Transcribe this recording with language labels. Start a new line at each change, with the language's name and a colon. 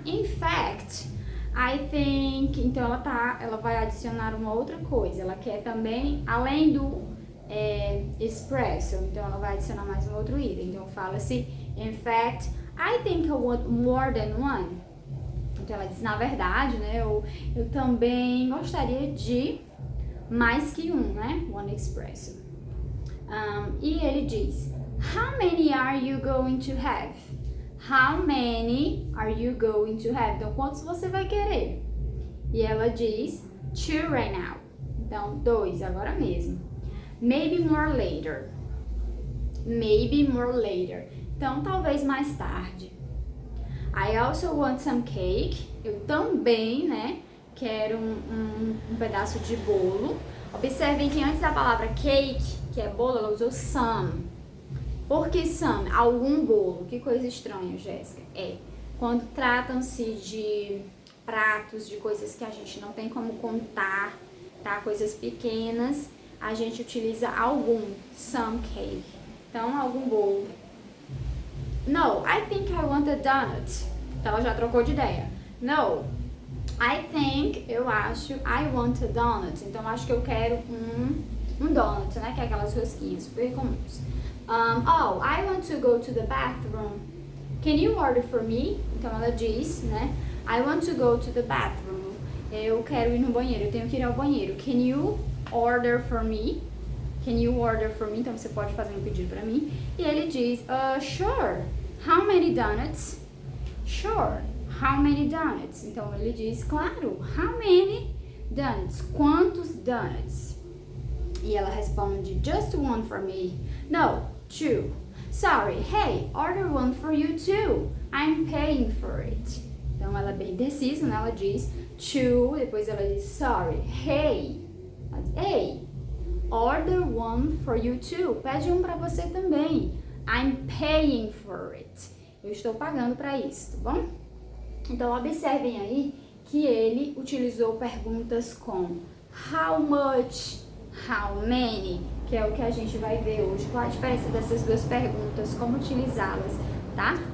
Portuguese: In fact, I think, então ela vai adicionar uma outra coisa, ela quer também, além do espresso, então ela vai adicionar mais um outro item, então fala-se, in fact, I think I want more than one. Então ela diz, na verdade, né, eu também gostaria de mais que um, né, one espresso.
English: E ele diz, how many are you going to have? How many are you going to have?
Portuguese: Então, quantos você vai querer? E ela diz, 2 right now. Então, 2 agora mesmo.
English: Maybe more later. Maybe more later. Então, talvez mais tarde. I also want some cake.
Portuguese: Eu também, né, quero um pedaço de bolo. Observem que antes da palavra cake, que é bolo, ela usou some. Por que some? Algum bolo. Que coisa estranha, Jéssica. Quando tratam-se de pratos, de coisas que a gente não tem como contar, tá? Coisas pequenas, a gente utiliza algum, some cake. Então, algum bolo.
English: No, I think I want a donut. Então, ela já trocou de ideia. No, I think, eu acho, I want a donut.
Portuguese: Então, acho que eu quero um donut, né? Que é aquelas rosquinhas super comuns.
English: Oh, I want to go to the bathroom. Can you order for me? Então, ela diz, né? I want to go to the bathroom.
Portuguese: Eu quero ir no banheiro, eu tenho que ir ao banheiro. Can you order for me? Can you order for me? Então, você pode fazer um pedido pra mim.
English: E ele diz, sure. How many donuts? Sure. How many donuts? Então, ele diz, claro. How many donuts?
Portuguese: Quantos donuts?
English: E ela responde, just one for me. No, 2. Sorry, hey, order one for you too. I'm paying for it.
Portuguese: Então, ela é bem decisa, né? Ela diz 2, depois ela diz sorry, hey.
English: Ela diz, hey, order one for you too.
Portuguese: Pede um pra você também. I'm paying for it. Eu estou pagando pra isso, tá bom? Então, observem aí que ele utilizou perguntas com how much, how many, que é o que a gente vai ver hoje. Qual a diferença dessas duas perguntas, como utilizá-las, tá?